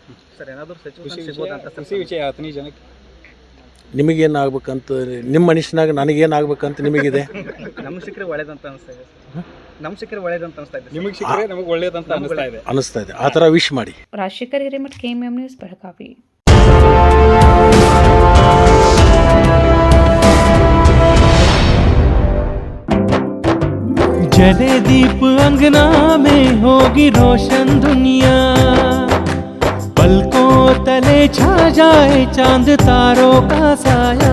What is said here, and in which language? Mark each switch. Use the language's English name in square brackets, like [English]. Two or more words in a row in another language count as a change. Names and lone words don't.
[Kannada] ನಿಮಗೇನು ಆಗ್ಬೇಕಂತ, ನಿಮ್ಮ ಮನುಷ್ಯನಾಗ ನನಗೇನು ಆಗ್ಬೇಕಂತ ನಿಮಗಿದೆ? ನಮ್ಗೆ ಸಿಕ್ಕರೆ ಒಳ್ಳೇದಂತ ಅನಿಸ್ತಾ ಇದೆ. ನಿಮಗೆ ಸಿಕ್ಕರೆ ನಮಗೆ ಒಳ್ಳೇದಂತ ಅನಿಸ್ತಾ ಇದೆ. ಆ ಥರ ವಿಶ್ ಮಾಡಿ. ರಾಜಶೇಖರ್ ಹಿರೇಮಠ, KMM ನ್ಯೂಸ್, ಬೆಳಗಾವಿ. [Hindi] जले दीप अंगना में होगी रोशन दुनिया, पलकों तले छा जाए चांद तारों का साया,